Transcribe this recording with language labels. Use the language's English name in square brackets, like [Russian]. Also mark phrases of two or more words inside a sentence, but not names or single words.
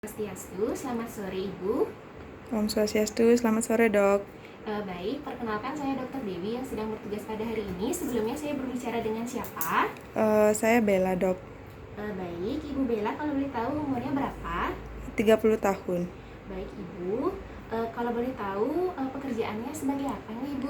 [Indonesian] Swastiastu, selamat sore Ibu. Om Swastiastu, selamat sore dok. Baik, perkenalkan saya Dr. Dewi yang sedang bertugas pada hari ini. Sebelumnya saya berbicara dengan siapa? Saya Bella dok, Baik, Ibu Bella, kalau boleh tahu umurnya berapa? 30 tahun, Baik Ibu, kalau boleh tahu pekerjaannya sebagai apa nih Ibu?